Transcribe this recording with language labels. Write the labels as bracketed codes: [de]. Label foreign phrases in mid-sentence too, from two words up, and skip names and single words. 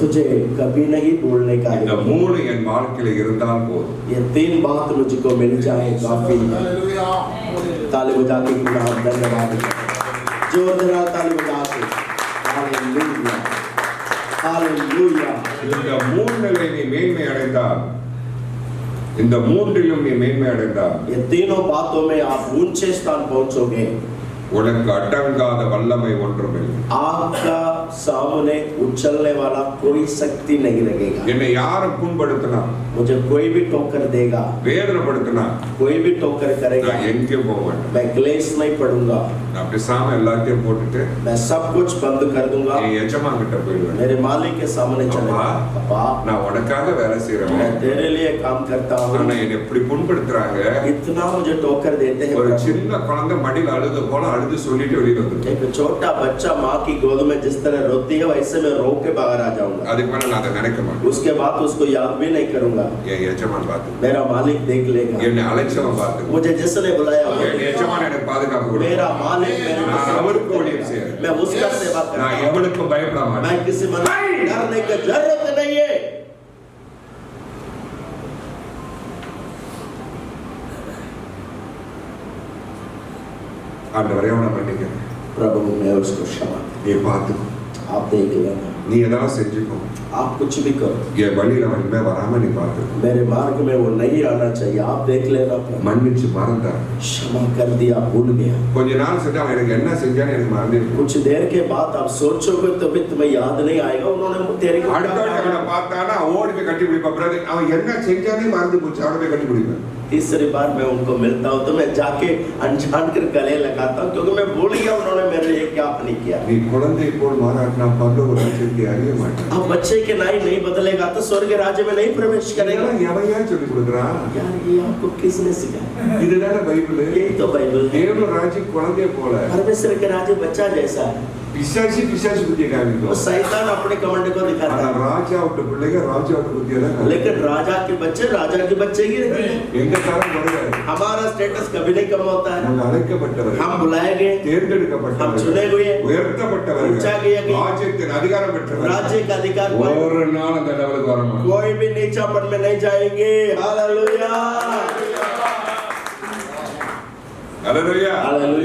[hi] तुझे कभी नहीं भूलने का [ta] இந்த [hi] हृदय। [ta] 3 என் வாழ்க்கையில இருந்தால் போதும். [hi] ये 3 बात मुझको मिल जाए काफी है। Hallelujah. ताली बजा के गुनाह धन्यवाद, जोरदार ताली बजा के हालेलुया, हालेलुया। [ta] இந்த 3 நீ மேன்மை அடைந்தால், இந்த 3 நீ மேன்மை அடைந்தால், [hi] ये तीनों बातों में आप ऊंचे स्थान पहुंचोगे। [ta] உனக்கு அடங்காத வல்லமை ஒன்றுமில்லை. [hi] आपका सामने उछलने वाला कोई शक्ति नहीं लगेगा। [ta] என்னை யாரும் புண்படுத்தினா, [hi] मुझे कोई भी टोकर देगा, [ta] வேதனைப்படுத்தினா, [hi] कोई भी टोकर करेगा, [ta] நான் எங்கே போக மாட்டேன். [hi] मैं क्लेश नहीं पड़ूंगा, [ta] நான் பேசாம எல்லாத்தையும் போட்டுட்டு [hi] मैं सब कुछ बंद कर दूंगा, [ta] என் எஜமான் கிட்ட போயிடுவேன். [hi] मेरे मालिक के सामने चलेगा। पापा, [ta] நான் உனக்காக வேலை [hi] मैं [ta] செய்யறேன். [hi] तेरे लिए काम करता हूँ, [ta] ஆனா என்னை எப்படி புண்படுத்துறாங்க. [hi] इतना मुझे टोकर देते हैं [ta] ஒரு [hi] प्रभु। [ta] சின்ன குழந்தை மடியில அழுது போல அழுது சொல்லிட்டு வெளியில வந்துடும். [hi] एक छोटा बच्चा माँ की गोद में जिस तरह रोती है वैसे मैं रो के बाहर आ जाऊंगा। [ta] அதுக்கு மேல நான் அதை நினைக்க மாட்டேன். [hi] उसके बाद उसको याद भी नहीं करूंगा। [ta] என் எஜமான் பார்த்து, [hi] मेरा मालिक देख लेगा, [ta] என்னை அழைச்சவன் பார்த்து, [hi] मुझे जिसने बुलाया [ta] என் எஜமான் எனக்கு பாதுகாப்பு கொடுக்கும். [hi] मेरा मालिक मेरे को [ta] நான் அவருக்கு ஊழியம் செய்யறேன். [hi] मैं उसका सेवा [ta] நான் [hi] करता हूँ। [ta] எவனுக்கும் பயப்பட மாட்டேன். [hi] मैं किसी मनुष्य को डरने की जरूरत नहीं है। [ta] ஆண்டவரே அவனை மன்னிக்கிறேன். [hi] प्रभु मैं उसको क्षमा, [ta] நீ பார்த்துக்கோ, [hi] आप देख लेना, [ta] நீ ஏதாவது செஞ்சுக்கோ. [hi] आप कुछ भी करो, [ta] என் வழியில அவன் இனிமே வராம நீ பார்த்துக்கோ. [hi] मेरे मार्ग में वो नहीं आना चाहिए, आप देख लेना प्रभु। [ta] மன்னிச்சு மறந்தா. [hi] क्षमा कर दिया, भूल गया। [ta] கொஞ்ச நாள் செஞ்சா அவன் எனக்கு என்ன செஞ்சான்னு எனக்கு மறந்துடும். [hi] कुछ देर के बाद आप सोचोगे तो भी तुम्हें याद नहीं आएगा उन्होंने तेरे को [ta] அடுத்த வாட்டி அவனை பார்த்தானா ஓடி போய் கட்டி பிடிப்பா. பிரதர் அவன் என்ன செஞ்சானே மறந்து போச்சு, அவனை போய் கட்டி பிடிப்பேன். [hi] तीसरी बार मैं उनको मिलता हूँ तो मैं जाके अनजान कर गले लगाता हूँ, क्योंकि मैं भूल गया उन्होंने मेरे लिए क्या नहीं किया। [ta] நீ குழந்தை போல் மாறாட்டினா பரலோக ராஜ்யத்தை அறிய மாட்டான். [hi] अब बच्चे के नाई नहीं बदलेगा तो स्वर्ग राज्य में नहीं प्रवेश करेगा। [ta] இதெல்லாம் எவையா சொல்லி கொடுக்குறான்? [hi] यार ये आपको किसने सिखाया? [ta] இதுதானே பைபிள். [hi] यही तो बाइबल है। [ta] தேவ ராஜ்யம் குழந்தை போல. [hi] परमेश्वर के राज्य बच्चा जैसा है। [ta] பிசாசு புத்தியை [hi] वो [ta] காமிக்கும். [hi] शैतान अपने कमांड को दिखाता [ta] ஆனா [hi] है, [ta] ராஜா விட்டு பிள்ளைங்க ராஜா விட்டு புத்தியை தான் காமிக்கும். [hi] लेकिन राजा के बच्चे ही रहते हैं। [ta] எங்க தரம் குறையாது. [hi] हमारा स्टेटस कभी नहीं कम होता है। [ta] நாங்கள் அழைக்கப்பட்டவர்கள், [hi] हम बुलाए गए, हम [ta] தேர்ந்தெடுக்கப்பட்டவர்கள், [hi] चुने हुए, [ta] உயர்த்தப்பட்டவர்கள், [hi] ऊंचा किया गया, [ta] ராஜ்யத்தின் அதிகாரம் பெற்றவர்கள். [hi] राज्य का अधिकार [ta] ஒரு நாள் அந்த லெவலுக்கு வர மாட்டோம். [hi] कोई भी नीचापन में नहीं जाएंगे। हालेलुया, [ta] அல்லேலூயா. [hi] हालेलुया।